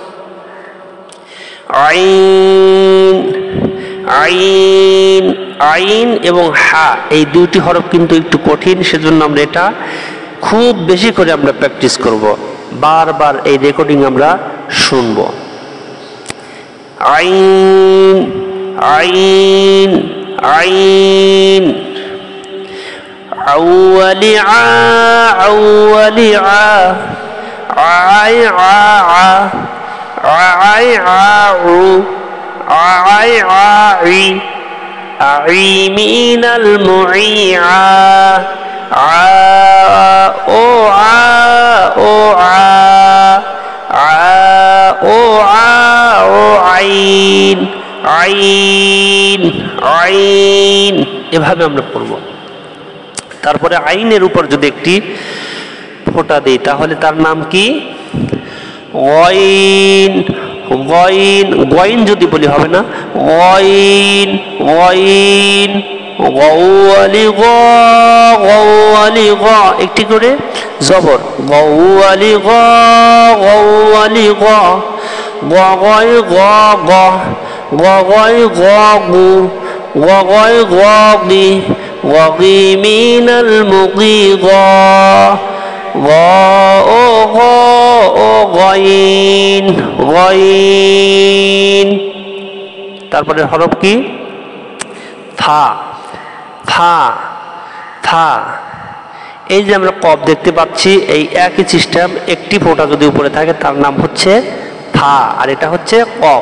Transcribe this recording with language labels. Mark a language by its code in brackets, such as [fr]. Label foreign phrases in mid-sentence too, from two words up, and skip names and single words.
[bn] আইন, আইন, আইন এবং হা এই দুটি হরফ কিন্তু একটু কঠিন, সেজন্য আমরা এটা খুব বেশি করে আমরা প্র্যাকটিস করব, বারবার এই রেকর্ডিং আমরা শুনব। আইন, আইন, আইন, আউয়ালি আ, আউয়ালি আ, আই আ আ, আই আ উ, আই আ ই, আই মিনাল মুইআ, আ ও আ, ও আ, আ ও আ, ও আইন, আইন, আইন, এভাবে আমরা পড়ব। তারপরে আইনের উপর যদি একটি ফোঁটা দিই তাহলে তার নাম কি? গইন, গইন, গইন যদি বলি হবে না, গইন, গইন, গওয়ালি গ, গওয়ালি গ, একটি করে জবর, গওয়ালি গ, গওয়ালি গ, গগই গ গ, গগই গ গু, গগই গ গি, গগি মিনাল মুগি গ, গ ও গ, ও গইন, গইন। তারপরে হরফ কি? থা, থা, থা। এই যে আমরা কফ দেখতে পাচ্ছি, এই একই সিস্টেম, একটি ফোঁটা যদি উপরে থাকে তার নাম হচ্ছে থা, আর এটা হচ্ছে কফ।